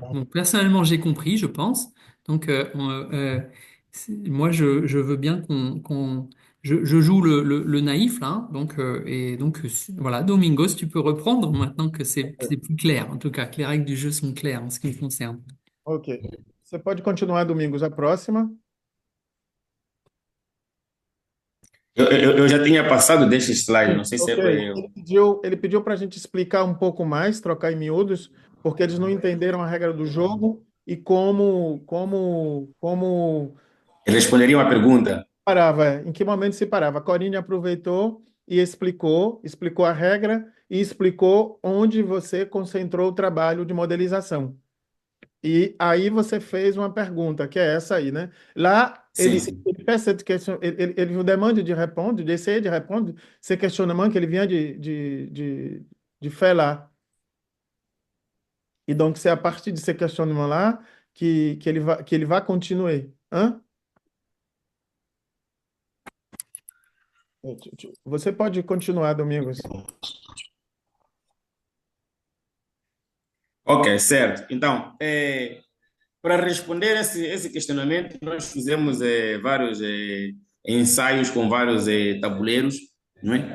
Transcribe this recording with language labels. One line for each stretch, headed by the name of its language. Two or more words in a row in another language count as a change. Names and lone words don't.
French: Bon, personnellement, j'ai compris, je pense. Donc, moi, je veux bien je joue le naïf, là. Hein. Donc, voilà, Domingos, tu peux reprendre maintenant que c'est plus clair. En tout cas, que les règles du jeu sont claires en ce qui me concerne. Ok.
Portuguese: Você pode continuar, Domingos, a próxima. Eu já tinha passado deste slide, não sei se Ok. é. Ele pediu para a gente explicar um pouco mais, trocar em miúdos, porque eles não entenderam a regra do jogo e como Responderia uma pergunta. parava, em que momento se parava. A Corine aproveitou e explicou a regra e explicou onde você concentrou o trabalho de modelização. E aí você fez uma pergunta, que é essa aí, né? Lá, Sim, sim.
French: ele fait cette question, ele vous demande de répondre, d'essayer de répondre ces questionnements qu'il vient de faire là. E donc, c'est à partir de ces questionnements-là que ele va continuer. Hein?
Portuguese: Você pode continuar, Domingos. Ok, certo. Então, para responder esse questionamento, nós fizemos vários ensaios com vários tabuleiros, não é?